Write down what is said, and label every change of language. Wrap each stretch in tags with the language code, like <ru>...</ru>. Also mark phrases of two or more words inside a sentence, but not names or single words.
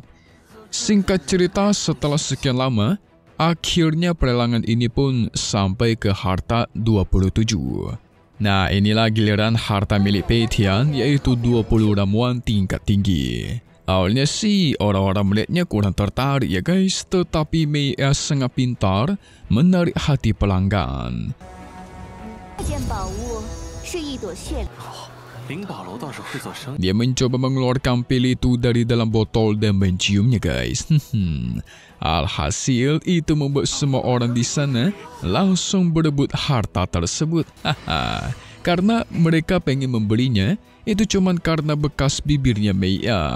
<id>Singkat cerita, setelah sekian lama, akhirnya pelelangan ini pun sampai ke harta 27. Nah, inilah giliran harta milik Pei Tian, yaitu 20 ramuan tingkat tinggi. Awalnya sih orang-orang melihatnya kurang tertarik ya guys, tetapi Mei Ya sangat pintar menarik hati pelanggan.</id> <zh>这件宝物是一朵血。灵宝楼倒是会做生意。</zh> <id>Dia mencoba mengeluarkan pil itu dari dalam botol dan menciumnya guys. Alhasil itu membuat semua orang di sana langsung berebut harta tersebut. Karena mereka pengen membelinya, itu cuman karena bekas bibirnya Mei Ya.</id>